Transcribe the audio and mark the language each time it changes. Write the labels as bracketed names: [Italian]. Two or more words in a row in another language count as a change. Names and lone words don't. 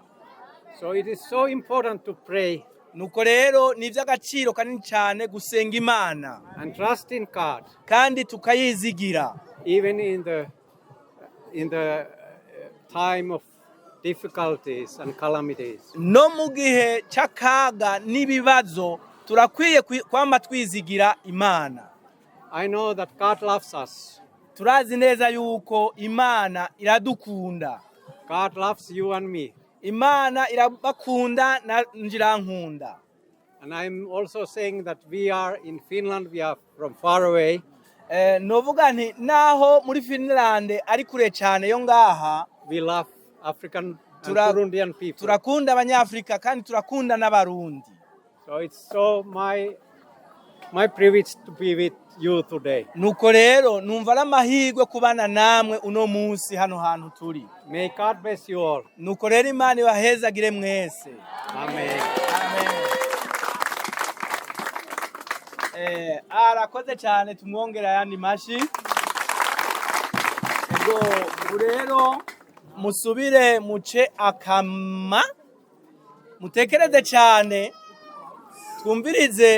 [English] So it is so important to pray. [Rundi] Nuko rero ni ivy'agaciro kanini cyane gusenga Imana. [English] And trust in God. [Rundi] Kandi tukayizigira. [English] Even in the time of difficulties and calamities. [Rundi] No mu gihe cy'akaga n'ibibazo turakwiye kwama twizigira Imana. [English] I know that God loves us. [Rundi] Turazi neza yuko Imana iradukunda. [English] God loves you and me. [Rundi] Imana irabakunda na njirankunda. [English] And I'm also saying that we are in Finland, we are from far away. [Rundi] Novuga nti naho muri Finland ari kure cyane yo ngaha, [English] we love African and Burundian people. [Rundi] Turakunda abanyafrika kandi turakunda n'abarundi. [English] So it's so my my privilege to be with you today. [Rundi] nuko rero numva ari amahirwe kubana namwe uno munsi hano hantu turi. [English] May God bless you all. [Rundi] nuko rero Imana ibahezagire mwese. Amen. Arakoze cyane, tumwongera ayandi mashi. Ubwo rero musubire muce akama, mutekereze cyane, twumvirize